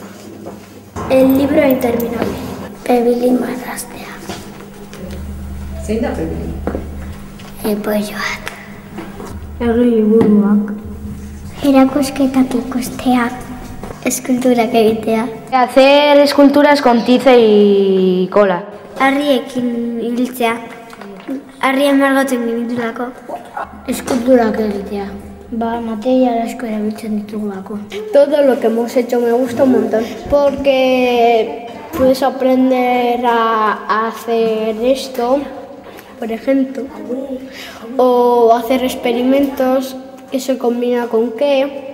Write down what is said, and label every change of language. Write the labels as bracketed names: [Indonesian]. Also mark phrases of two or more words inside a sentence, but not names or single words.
[Spanish] El libro interminable, [Basque] Pebilin marraztea. Zein da Pebilin? Polloak. Herri liburuak. Erakusketak ikustea. Eskulturak egitea. [Spanish] Hacer esculturas con tiza y cola. [Basque] Harriekin hiltzea. Harrien margotzen genitulako. Eskulturak egitea. Material asko erabiltzen ditugulako. [Spanish] Todo lo que hemos hecho me gusta un montón. Porque puedes aprender a hacer esto, por ejemplo. O hacer experimentos que se combina con qué.